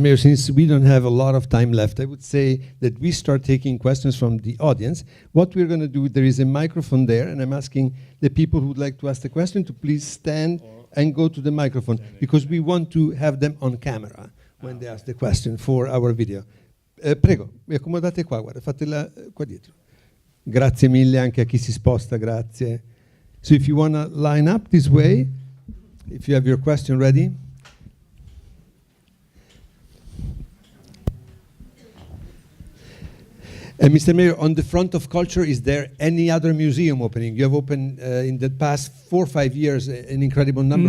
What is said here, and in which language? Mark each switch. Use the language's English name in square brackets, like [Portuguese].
[English] Mayor, since we don't have a lot of time left, I would say that we start taking questions from the audience. What we're going to do, there is a microphone there, and I'm asking the people who would like to ask the question to please stand and go to the microphone, because we want to have them on camera when they ask the question for our video. [Italian] Prego, vi accomodate qua, guarda, fatela qua dietro. Grazie mille anche a chi si sposta, grazie. [English] So if you want to line up this way, if you have your question ready. Mr. Mayor, on the front of culture, is there any other museum opening? You have opened in the past 4 or 5 years an incredible number.